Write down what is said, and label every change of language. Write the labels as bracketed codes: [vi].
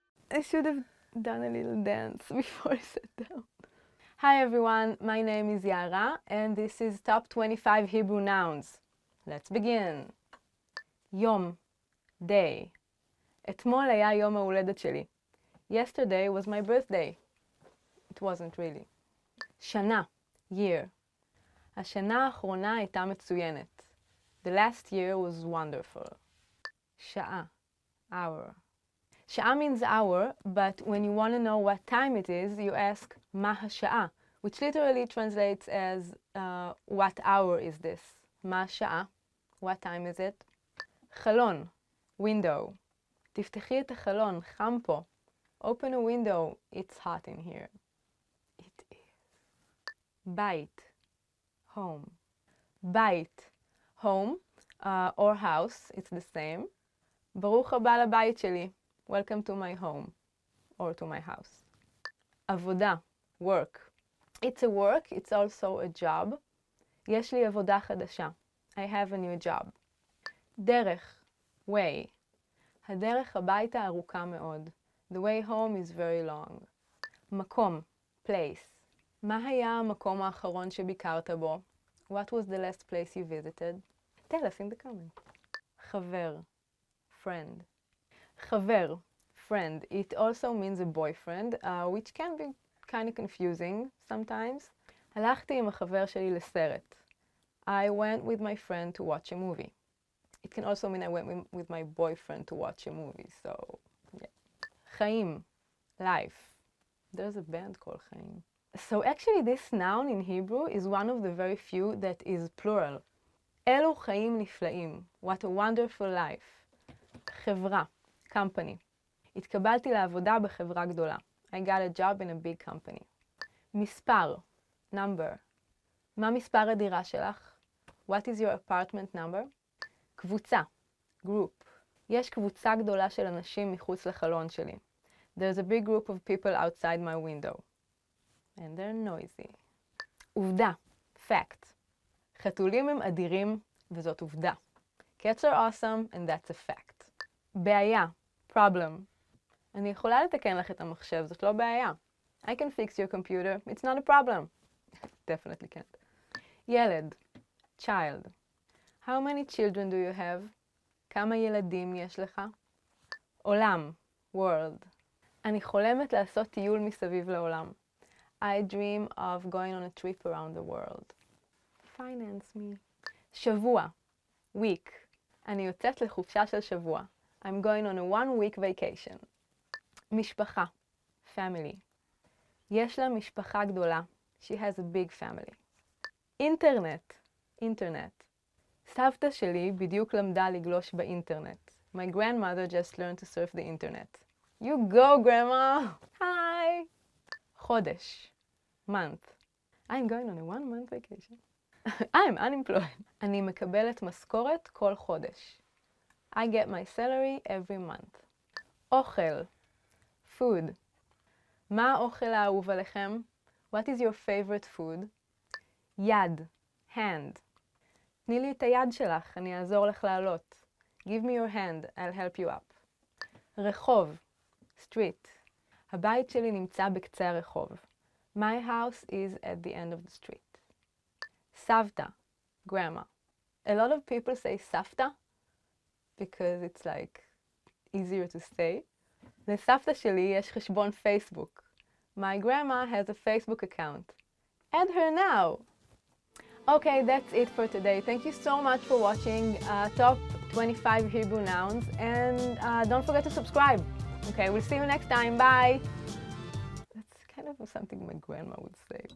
[en] I should have done a little dance before I sat down. Hi everyone, my name is Yara and this is Top 25 Hebrew Nouns. Let's begin. יום, day. [he] אתמול היה יום ההולדת שלי. [en] Yesterday was my birthday. It wasn't really. שנה, year. [he] השנה האחרונה הייתה מצוינת. [en] The last year was wonderful. שעה, hour. שעה means hour, but when you want to know what time it is, you ask [he] מה השעה, [en] which literally translates as what hour is this? מה השעה? What time is it? [he] חלון, window. תפתחי את החלון, חם פה. [en] Open a window, it's hot in here. It is. בית, home. בית, home, or house, it's the same. [he] ברוך הבא לבית שלי. [en] Welcome to my home, or to my house. עבודה, work. It's a work, it's also a job. [he] יש לי עבודה חדשה. [en] I have a new job. דרך, way. [he] הדרך הביתה ארוכה מאוד. [en] The way home is very long. מקום, place. [he] מה היה המקום האחרון שביקרת בו? [en] What was the last place you visited? Tell us in the comments. חבר, friend. חבר, friend. It also means a boyfriend, which can be kind of confusing sometimes. [he] הלכתי עם החבר שלי לסרט. [en] I went with my friend to watch a movie. It can also mean I went with my boyfriend to watch a movie, so yeah. חיים, life. There's a band called חיים. So actually this noun in Hebrew is one of the very few that is plural. [he] אלו חיים נפלאים. [en] What a wonderful life. חברה, company. [he] התקבלתי לעבודה בחברה גדולה. [en] I got a job in a big company. מספר, number. [he] מה מספר הדירה שלך? [en] What is your apartment number? קבוצה, group. [he] יש קבוצה גדולה של אנשים מחוץ לחלון שלי. [en] There's a big group of people outside my window. And they're noisy. עובדה, fact. [he] חתולים הם אדירים וזאת עובדה. [en] Cats are awesome and that's a fact. [he] בעיה, problem. אני יכולה לתקן לך את המחשב, זאת לא בעיה. [en] I can fix your computer. It's not a problem. Definitely can't. ילד, child. How many children do you have? [he] כמה ילדים יש לך? עולם, world. אני חולמת לעשות טיול מסביב לעולם. [en] I dream of going on a trip around the world. Finance me. שבוע, week. [he] אני יוצאת לחופשה של שבוע. [en] I'm going on a 1-week vacation. משפחה, family. [he] יש לה משפחה גדולה. [en] She has a big family. אינטרנט, internet. [he] סבתא שלי בדיוק למדה לגלוש באינטרנט. [en] My grandmother just learned to surf the internet. You go, grandma! Hi! חודש, month. I'm going on a 1-month vacation. I'm unemployed. [he] אני מקבלת משכורת כל חודש. [en] I get my salary every month. אוכל, food. [he] מה האוכל האהוב עליכם? [en] What is your favorite food? יד, hand. [he] תני לי את היד שלך, אני אעזור לך לעלות. [en] Give me your hand, I'll help you up. רחוב, street. [he] הבית שלי נמצא בקצה הרחוב. [en] My house is at the end of the street. סבתא, grandma. A lot of people say סבתא because it's like easier to say. [he] לסבתא שלי יש חשבון פייסבוק. [en] My grandma has a Facebook account. Add her now! Okay, that's it for today. Thank you so much for watching Top 25 Hebrew Nouns, and don't forget to subscribe. Okay, we'll see you next time. Bye! That's kind of something my grandma would say.